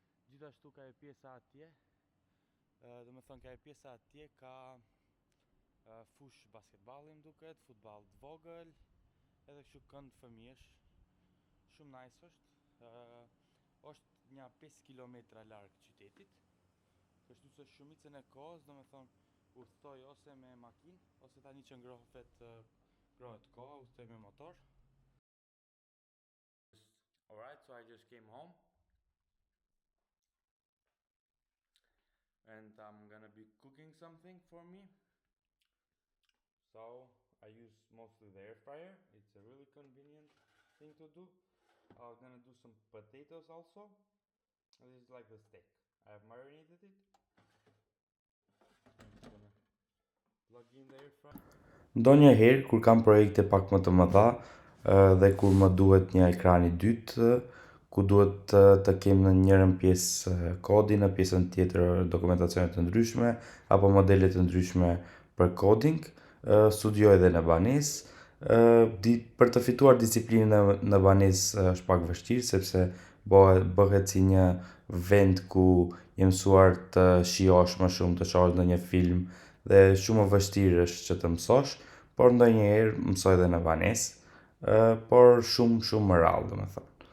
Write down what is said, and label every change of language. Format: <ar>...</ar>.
<sq>Gjithashtu ka e pjesa atje, domethënë ka e pjesa atje ka fush basketballi më duket, futball të vogël, edhe kështu kënd fëmijësh. Shumë nice është. Është një 5 kilometra larg qytetit. Kështu se shumicën e kohës, domethënë udhtoj ose me makinë, ose tani që ngrohet koha, udhtoj me motor.</sq> <en>Alright, so I just came home. And I'm gonna be cooking something for me. So I use mostly the air fryer. It's a really convenient thing to do. I'm gonna do some potatoes also. This is like the steak. I have marinated it. I'm just gonna plug in the air fryer.</en> <sq>Ndonjëherë kur kam projekte pak më të mëdha dhe kur më duhet një ekran i dytë, ku duhet të kemë në njërën pjesë kodin, në pjesën tjetër dokumentacione të ndryshme, apo modele të ndryshme për coding. Studioj edhe në banesë. Për të fituar disiplinën në banesë është pak vështirë, sepse bëhet si një vend ku je mësuar të shijosh më shumë, të shohësh ndonjë film dhe shumë më vështirë është që të mësosh, por ndonjëherë mësoj edhe në banesë, por shumë më rrallë, domethënë.</sq>